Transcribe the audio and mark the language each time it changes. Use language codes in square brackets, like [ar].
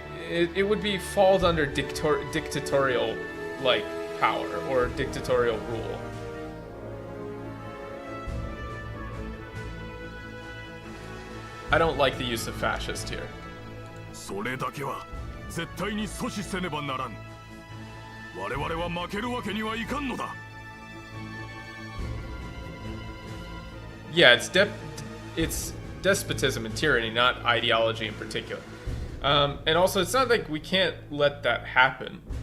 [en] It would be falls under dictatorial like power or dictatorial rule. I don't like the use of fascist here. [ja] それだけは絶対に阻止せねばならん。我々は負けるわけにはいかんのだ。 [en] Yeah, it's despotism and tyranny, not ideology in particular. And also, it's not like we can't let that happen.